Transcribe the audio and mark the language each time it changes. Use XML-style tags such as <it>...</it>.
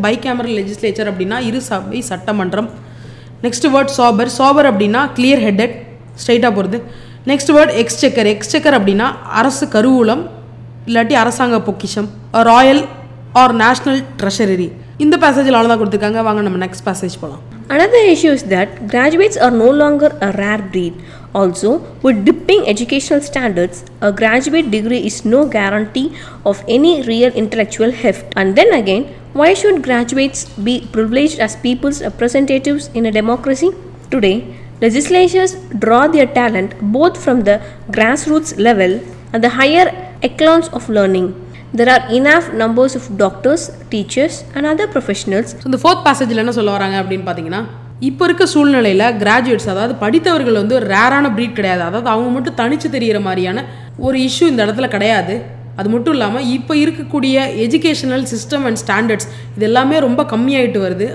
<ta>Bicameral legislature அப்படின்னா இரு சபை சட்டமன்றம். Next word sober. சோபர் அப்படின்னா கிளியர் ஹெட்டட், ஸ்ட்ரைட்டாக போகிறது. Next word எக்ஸ்செக்கர். எக்ஸ்செக்கர் அப்படின்னா அரசு கருவூலம் இல்லாட்டி அரசாங்க பொக்கிஷம், ராயல் ஆர் நேஷனல் ட்ரெஷரி. இந்த பேசேஜில் அவ்வளோதான் கொடுத்துருக்காங்க. வாங்க நம்ம நெக்ஸ்ட் பேசேஜ் போகலாம்.</ta> <en>Another issue is that graduates are no longer a rare breed. Also, with dipping educational standards, a graduate degree is no guarantee of any real intellectual heft. And then again, why should graduates be privileged as people's representatives in a democracy? Today, legislatures draw their talent both from the grassroots level and the higher echelons of learning. There are enough numbers of doctors, teachers and other professionals.</en> <ta>So இந்த fourth பேசேஜில் என்ன சொல்ல வராங்க அப்படின்னு பார்த்தீங்கன்னா இப்போ இருக்க சூழ்நிலையில் graduates அதாவது படித்தவர்கள் வந்து ஒரு ரேரான ப்ரீட் கிடையாது. அதாவது அவங்க மட்டும் தனித்து தெரிகிற மாதிரியான ஒரு இஷ்யூ இந்த இடத்துல கிடையாது. அது மட்டும் இல்லாமல் இப்போ இருக்கக்கூடிய எஜுகேஷனல் சிஸ்டம் அண்ட் ஸ்டாண்டர்ட்ஸ் இது எல்லாமே ரொம்ப கம்மியாயிட்டு வருது.</ta>